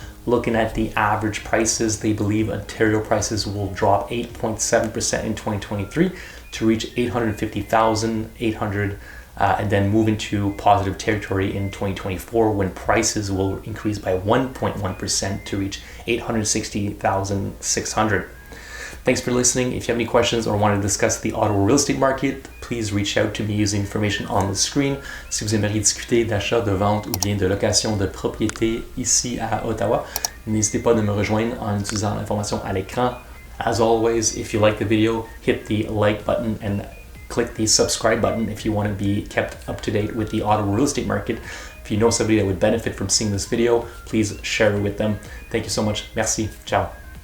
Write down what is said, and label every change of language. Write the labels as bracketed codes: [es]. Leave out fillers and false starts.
[en] Looking at the average prices, they believe Ontario prices will drop 8.7% in 2023 to reach $850,800 and then move into positive territory in 2024 when prices will increase by 1.1% to reach $860,600. Thanks for listening. If you have any questions or want to discuss the Ottawa real estate market, please reach out to me using information on the screen. [fr] Si vous aimeriez discuter d'achat, de vente ou bien de location de propriété ici à Ottawa, n'hésitez pas de me rejoindre en utilisant l'information à l'écran. [en] As always, if you like the video, hit the like button and click the subscribe button if you want to be kept up to date with the Ottawa real estate market. If you know somebody that would benefit from seeing this video, please share it with them. Thank you so much. Merci. Ciao.